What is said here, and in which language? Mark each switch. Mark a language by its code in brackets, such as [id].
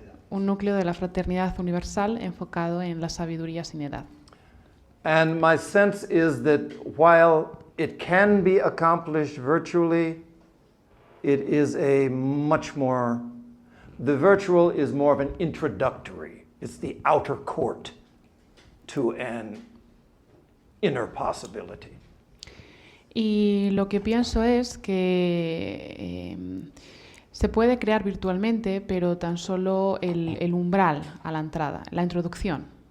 [es] Un núcleo de la fraternidad universal enfocado en la sabiduría sin edad. [en] And my sense is that while it can be accomplished virtually, it is a much more, the virtual is more of an introductory. It's the outer court to an inner possibility. [es] Y lo que pienso es que se puede crear virtualmente, pero tan solo el umbral a la entrada, la introducción.